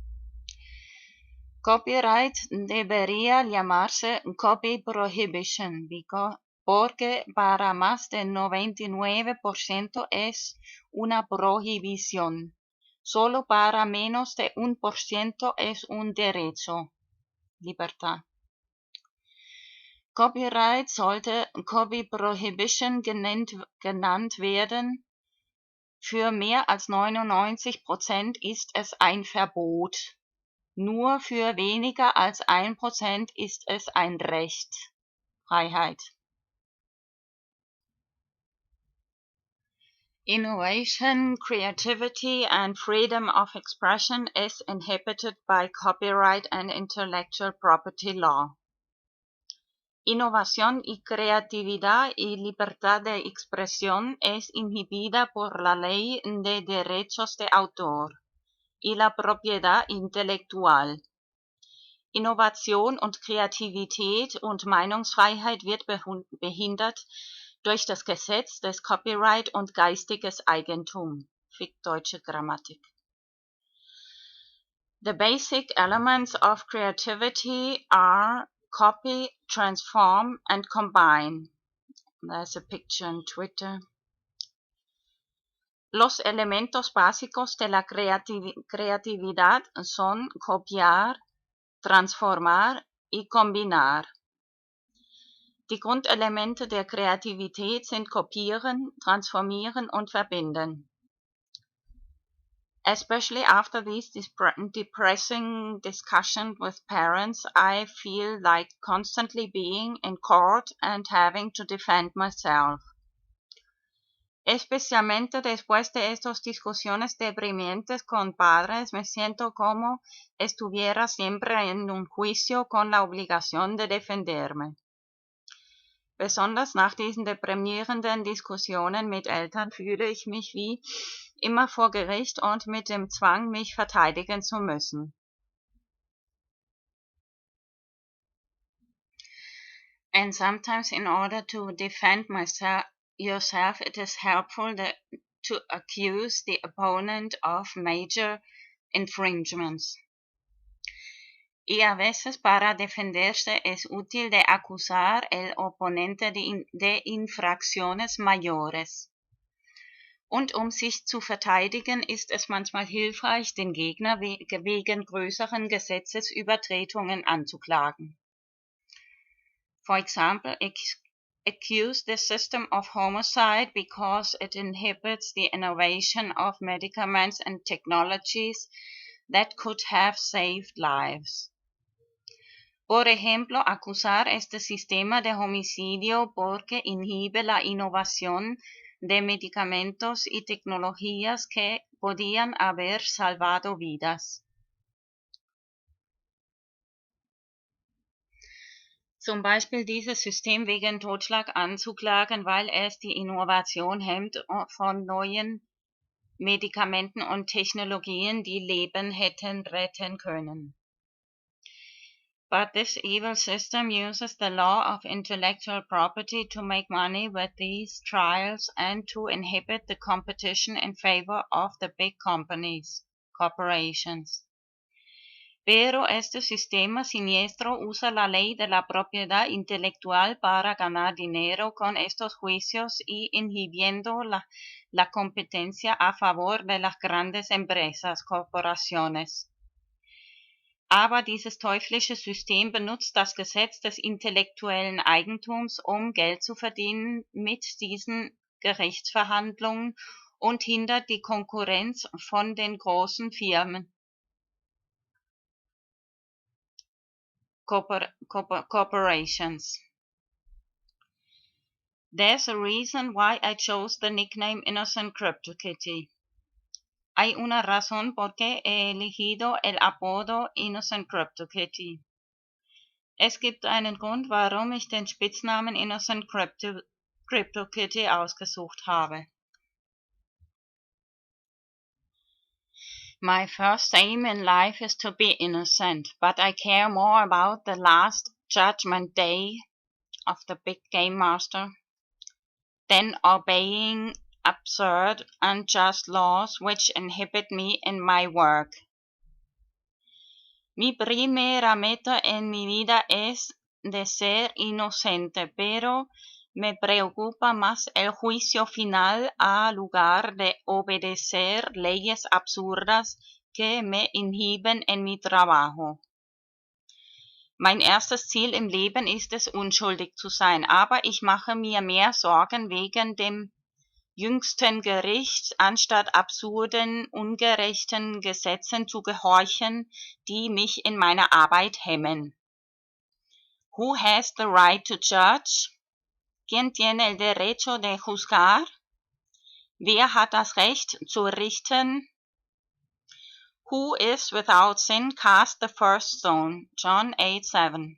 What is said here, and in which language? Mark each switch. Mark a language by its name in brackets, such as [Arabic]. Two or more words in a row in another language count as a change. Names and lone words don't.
[Spanish] Copyright debería llamarse [English] copy prohibition [Spanish] porque para más del 99% es una prohibición. Solo para menos de 1% es un derecho. Libertad. [German] Copyright sollte [English] Copy Prohibition [German] genannt werden. Für mehr als 99% ist es ein Verbot. Nur für weniger als 1% ist es ein Recht. Freiheit. [English] Innovation, creativity and freedom of expression is inhibited by copyright and intellectual property law. [Spanish] Innovación y creatividad y libertad de expresión es inhibida por la ley de derechos de autor y la propiedad intelectual. [German] Innovation und Kreativität und Meinungsfreiheit wird behindert durch das Gesetz des Copyright und geistiges Eigentum. Fick deutsche Grammatik. [English] The basic elements of creativity are copy, transform, and combine. There's a picture on Twitter. [Spanish] Los elementos básicos de la creatividad son copiar, transformar y combinar. [German] Die Grundelemente der Kreativität sind kopieren, transformieren und verbinden. [English] Especially after these depressing discussions with parents, I feel like constantly being in court and having to defend myself. [Spanish] Especialmente después de estas discusiones deprimente con padres, me siento como estuviera siempre en un juicio con la obligación de defenderme. [German] Besonders nach diesen deprimierenden Diskussionen mit Eltern fühle ich mich wie immer vor Gericht und mit dem Zwang, mich verteidigen zu müssen. [English] And sometimes in order to defend yourself, it is helpful to accuse the opponent of major infringements. [Spanish] Y a veces para defenderse es útil de acusar el oponente de infracciones mayores. [German] Und sich zu verteidigen, ist es manchmal hilfreich, den Gegner wegen größeren Gesetzesübertretungen anzuklagen. [English] For example, accuse the system of homicide because it inhibits the innovation of medicaments and technologies that could have saved lives. [Spanish] Por ejemplo, acusar este sistema de homicidio porque inhibe la innovación de medicamentos y tecnologías que podían haber salvado vidas. [German] Zum Beispiel dieses System wegen Totschlag anzuklagen, weil es die Innovation hemmt von neuen Medikamenten und Technologien, die Leben hätten retten können. [English] But this evil system uses the law of intellectual property to make money with these trials and to inhibit the competition in favor of the big corporations. [Spanish] Pero este sistema siniestro usa la ley de la propiedad intelectual para ganar dinero con estos juicios y inhibiendo la competencia a favor de las grandes empresas, corporaciones. [German] Aber dieses teuflische System benutzt das Gesetz des intellektuellen Eigentums, Geld zu verdienen mit diesen Gerichtsverhandlungen und hindert die Konkurrenz von den großen Firmen. [English] Corporations. There's a reason why I chose the nickname InnocentCryptoKitty. [Spanish] Hay una razón por qué he elegido el apodo InnocentCryptoKitty. [German] Es gibt einen Grund, warum ich den Spitznamen InnocentCryptoKitty ausgesucht habe. [English] My first aim in life is to be innocent, but I care more about the last judgment day of the big game master than obeying absurd, unjust laws which inhibit me in my work. [Spanish] Mi primera meta en mi vida es de ser inocente, pero me preocupa más el juicio final a lugar de obedecer leyes absurdas que me inhiben en mi trabajo. [German] Mein erstes Ziel im Leben ist es, unschuldig zu sein, aber ich mache mir mehr Sorgen wegen dem jüngsten Gericht, anstatt absurden, ungerechten Gesetzen zu gehorchen, die mich in meiner Arbeit hemmen. [English] Who has the right to judge? [Spanish] ¿Quién tiene el derecho de juzgar? [German] Wer hat das Recht zu richten? [English] Who is without sin cast the first stone? John 8:7.